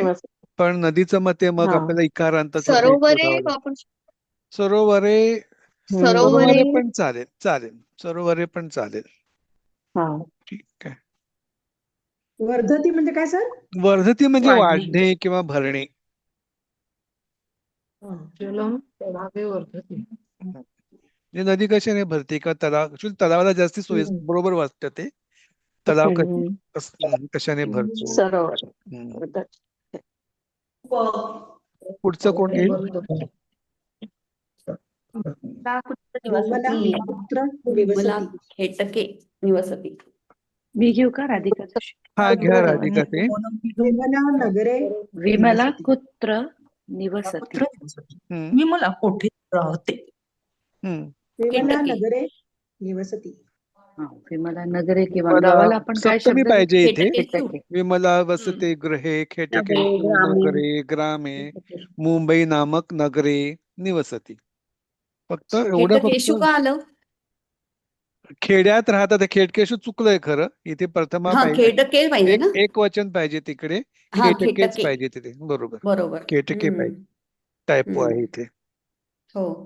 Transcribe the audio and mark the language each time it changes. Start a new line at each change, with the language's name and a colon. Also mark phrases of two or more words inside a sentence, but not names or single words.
Marathi: पण नदीचं मते मग हा. आपल्याला इकारांताचं ते सरोवरे शोधावं लागेल. वापरू सरोवरे. सरोवरे सरोवरे पण चालेल, चालेल. सरोवरे पण चालेल. हा. ठीक आहे. वर्धती म्हणजे काय सर? वर्धती म्हणजे वाढणे. वाढणे किंवा भरणे.
Sanskrit: जलम तडागे वर्धती.
Marathi: म्हणजे नदी कशाने भरते किंवा तलाव, तलावाला जास्ती सोयी बरोबर वाटतं ते. तलाव कशाने भरतो. सरोवर. हम्म. पुढचं कोण घेईल?
Sanskrit: विमला पुत्र
Marathi: विमला निवसती.
Sanskrit: खेटके निवसती.
Marathi: मी घेऊ का राधिका जोशी? हा, घ्या राधिका ते.
Sanskrit: विमला नगरे
Marathi: विमला निवसती.
Sanskrit: कुत्र निवसती.
Marathi: हम्म, विमला कोठे राहते? हम्म. विमला खेटके.
Sanskrit: नगरे निवसती.
Marathi: हा,
Sanskrit: विमला नगरे
Marathi: किंवा विमला गावाला आपण काय सप्तमी शब्द पाहिजे इथे. खेटके.
Sanskrit: विमला वसते गृहे खेटके
Marathi: ग्रामे.
Sanskrit: नगरे ग्रामे मुंबई नामक नगरे निवसती.
Marathi: फक्त एवढं खेटकेशु फक्त का आलं? खेड्यात राहतात. खेटकेशु चुकलंय खरं. इथे प्रथमा हा, पाहिजे. खेटके पाहिजे ना. एक वचन पाहिजे तिकडे. हा, खेटकेच खेटके. पाहिजे तिथे. बरोबर, बरोबर. खेटके पाहिजे. टायपो आहे इथे. हो.